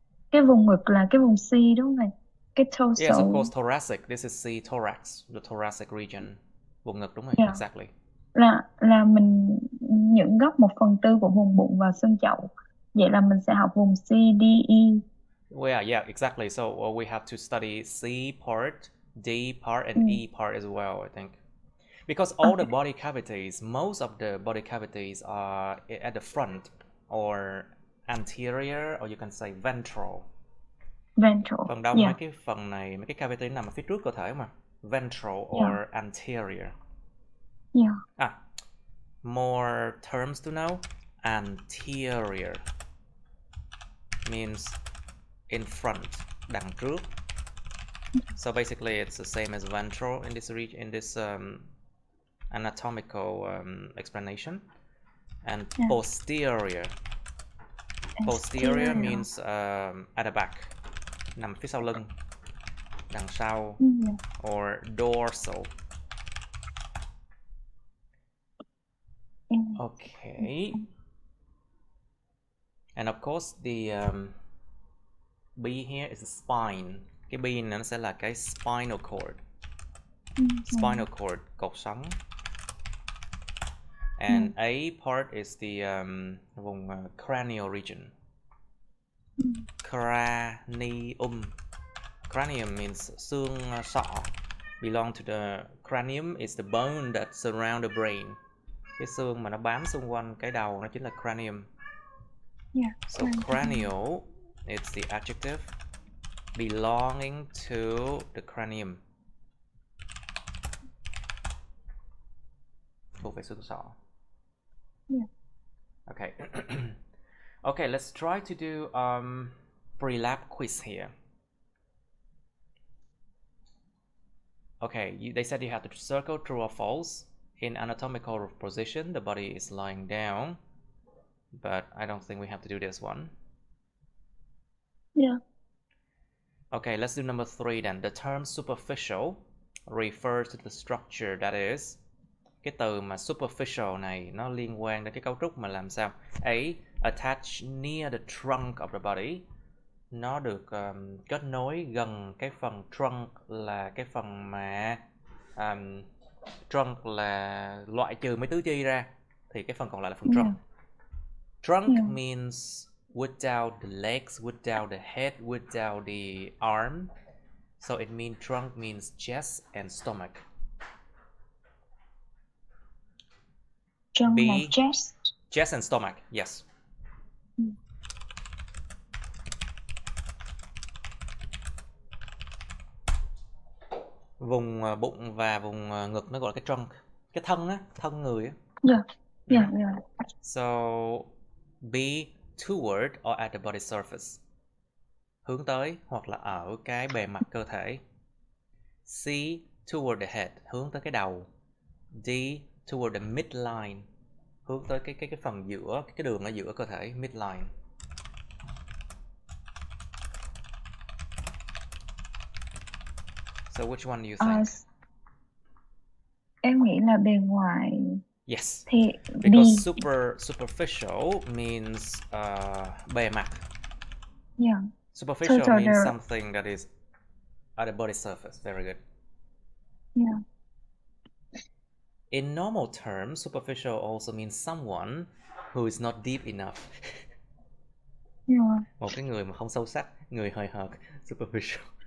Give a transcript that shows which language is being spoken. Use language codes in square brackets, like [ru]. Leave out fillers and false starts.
[vi] Cái vùng ngực là cái vùng C đúng không thầy? Cái torso. [en] Yes, of course, thoracic. This is C, thorax, the thoracic region. [vi] Vùng ngực đúng rồi, [en] Yeah. exactly. [vi] Là mình những góc 1/4 của vùng bụng và xương chậu. Vậy là mình sẽ học vùng C, D, E. [en] Well, yeah, exactly. So we have to study C part, D part, and E part as well, I think. Because all the body cavities, most of the body cavities are at the front or anterior, or you can say ventral. [vi] Phần đông mấy cái phần này, mấy cái cavity nằm ở phía trước cơ thể mà. [en] Ventral or anterior. Yeah. More terms to know. Anterior means in front, [vi] đằng trước. [en] So basically it's the same as ventral in this anatomical explanation. And posterior. Posterior means at the back, [vi] nằm phía sau lưng, đằng sau, [en] or dorsal. Okay. And of course the B here is the spine. [vi] Cái B này nó sẽ là cái spinal cord. Spinal cord, cột sống. [en] And A part is the vùng cranial region. Cranium. Cranium means [vi] xương sọ. [en] Belong to the cranium is the bone that surround the brain. [vi] Cái xương mà nó bám xung quanh cái đầu nó chính là cranium. [en] So cranial is the adjective belonging to the cranium. [vi] Thuộc về xương sọ. [en] Okay. Okay, let's try to do pre-lab quiz here. Okay, they said you have to circle true or false. In anatomical position, the body is lying down, but I don't think we have to do this one. Okay, let's do number 3 then. The term superficial refers to the structure that is. [vi] Cái từ mà superficial này nó liên quan đến cái cấu trúc mà làm sao? [en] A. Attached near the trunk of the body. [vi] Nó được kết nối gần cái phần trunk, là cái phần mà trunk là loại trừ mấy tứ chi ra, thì cái phần còn lại là phần trunk. [en] Trunk means without the legs, without the head, without the arm. So it means trunk means chest and stomach. Trunk B, [vi] là chest. [en] Chest and stomach, yes. [vi] Vùng bụng và vùng ngực nó gọi là cái trunk. Cái thân á, thân người á. [en] Yeah. So B, toward or at the body surface. [vi] Hướng tới hoặc là ở cái bề mặt cơ thể. C, [en] toward the head, [vi] hướng tới cái đầu. D, [en] toward the midline, [vi] hướng tới cái phần giữa, cái đường ở giữa cơ thể, midline. [en] So which one do you think? [vi] Em nghĩ là bề ngoài. [en] Yes. [vi] Thì [en] because superficial means [vi] bề mặt. [en] Yeah. Superficial means something that is at the body surface. Very good. Yeah. In normal terms, superficial also means someone who is not deep enough. [vi] Một cái người mà không sâu sắc, người hời hợt, superficial.